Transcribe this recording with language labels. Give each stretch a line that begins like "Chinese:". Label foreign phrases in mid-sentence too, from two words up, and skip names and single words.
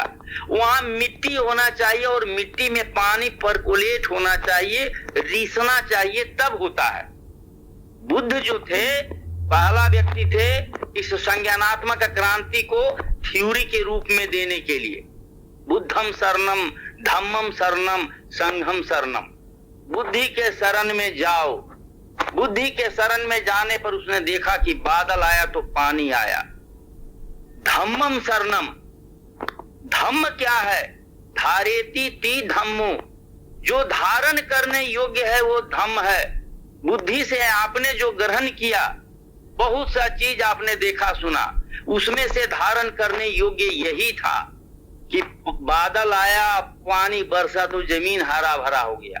Hindi: वहां मिट्टी होना चाहिए और मिट्टी में पानी परकोलेट होना चाहिए, रिसना चाहिए, तब होता है। बुद्ध जो थे पहला व्यक्ति थे इस संज्ञानात्मक क्रांति को थ्योरी के रूप में देने के लिए।
Pali: बुद्धम शरणम धम्मम शरणम संघम शरणम,
Hindi: बुद्धि के शरण में जाओ। बुद्धि के शरण में जाने पर उसने देखा कि बादल आया तो पानी आया।
Pali: धम्मम शरणम,
Hindi: धम्म क्या है?
Pali: धारेति ती धम्मो,
Hindi: जो धारण करने योग्य है वो धम्म है। बुद्धि से आपने जो ग्रहण किया, बहुत सा चीज आपने देखा सुना, उसमें से धारण करने योग्य यही था कि बादल आया, पानी बरसा तो जमीन हरा भरा हो गया।